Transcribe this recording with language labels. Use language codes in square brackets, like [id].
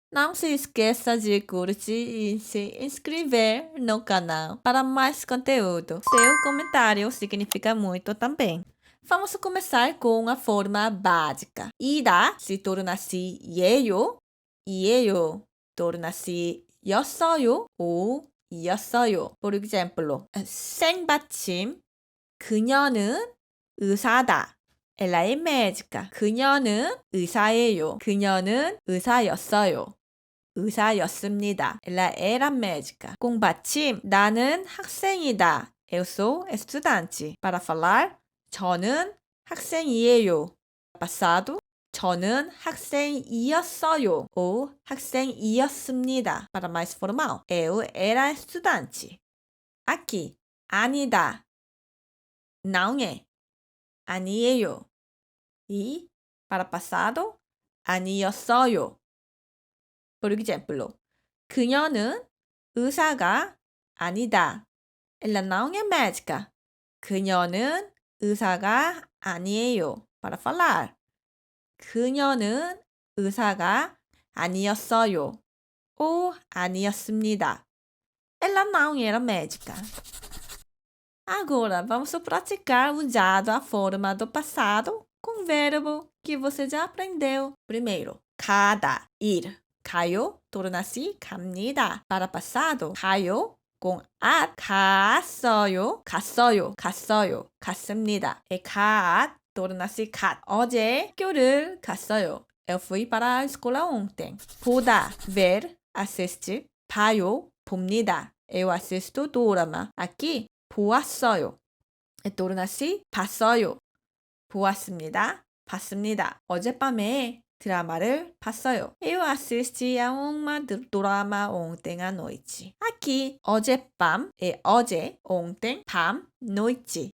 [pt] Não se esqueça de curtir e se inscrever no canal para mais conteúdo. Seu comentário significa muito também. Vamos começar com a forma básica. Ida se torna-se [ko] 예요, 예요 [pt] torna-se [ko] 였어요 [pt] ou 였어요. Por exemplo, [ko] 생받침, 그녀는 의사다. [pt] Ela é médica. [ko] 그녀는 의사예요. 그녀는 의사였어요. 의사였습니다. [pt] Ela era médica. [ko] 공받침. 나는 학생이다. [pt] Eu sou estudante. Para falar, [ko] 저는 학생이에요. [pt] Passado, [ko] 저는 학생이었어요. ou 학생이었습니다. [pt] Para mais formal, eu era estudante. Aqui, [ko] 아니다. [pt] Não é. [ko] 아니에요. [pt] E, para passado, [ko] 아니었어요. [pt] Por exemplo, [ko] 그녀는 의사가 아니다. [pt] Ela não é médica. [ko] 그녀는 의사가 아니에요. [pt] Para falar, [ko] 그녀는 의사가 아니었어요. [pt] ou [ko] 아니었습니다. [pt] Ela não era médica. Agora, vamos praticar usando a forma do passado com verbo que você já aprendeu. Primeiro, [ko] 가다, [pt] ir. [ko] 가요 torna-se 갑니다. [pt] Para passado, [ko] 가요 com at, 갔어요, 갔어요, 갔어요, 갔습니다. [pt] E gat torna-se gat. [ko] 어제 학교를 갔어요. [pt] Eu fui para a escola ontem. [ko] 보다, [pt] ver, assistir. [ko] 봐요, 봅니다. [pt] Eu assisto drama. Aqui, [ko] 보았어요. torna-se 봤어요. 보았습니다. 봤습니다. 어젯밤에 드라마를 봤어요. [pt] Eu assisti a uma drama ontem à noite. Aqui, [ko] 어젯밤 [pt] é [ko] 어제, [pt] ontem, [ko] 밤, [pt] noite.